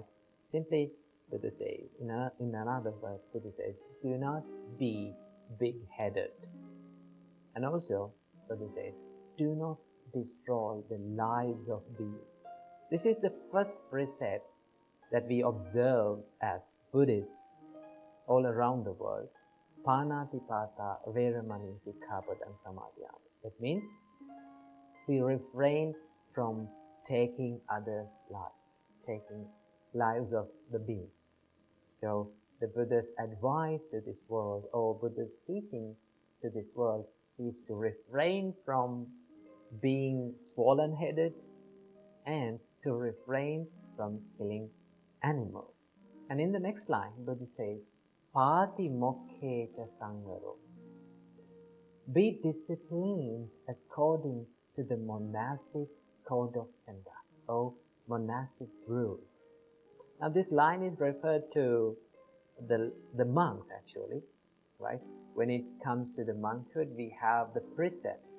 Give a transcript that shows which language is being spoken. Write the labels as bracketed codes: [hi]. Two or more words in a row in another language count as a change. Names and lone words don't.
[en] Simply, Buddha says, in another verse, Buddha says, do not be big-headed. And also, Buddha says, do not destroy the lives of beings. This is the first precept that we observe as Buddhists all around the world. [pi] Panatipata veramani sikkhapadam samadhiyami. [en] That means we refrain from taking others' lives, taking lives of the beings. So the Buddha's advice to this world, or Buddha's teaching to this world, is to refrain from being swollen-headed and to refrain from killing animals. And in the next line, Buddha says, [pi] Pati mokkhe cha sangaro. [en] Be disciplined according to the monastic code of conduct, or monastic rules. Now this line is referred to the monks actually, right? When it comes to the monkhood, we have the precepts.